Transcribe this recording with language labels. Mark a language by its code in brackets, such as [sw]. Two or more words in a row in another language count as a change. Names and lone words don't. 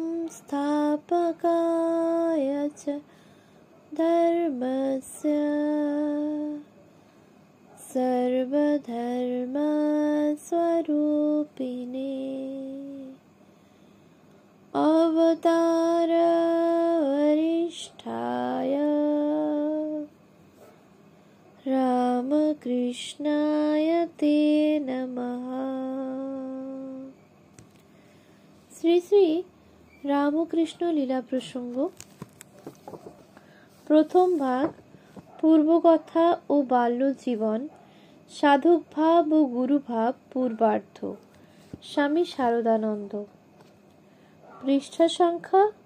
[sa] संस्थापकाय च धर्मस्य सर्वधर्मस्वरूपिणे अवतार वरिष्ठाय रामकृष्णाय ते नमः। [bn] শ্রী শ্রী রামকৃষ্ণ লীলা প্রসঙ্গ প্রথম ভাগ পূর্বকথা ও বাল্য জীবন সাধক ভাব ও গুরুভাব পূর্বার্ধ স্বামী শারদানন্দ পৃষ্ঠা সংখ্যা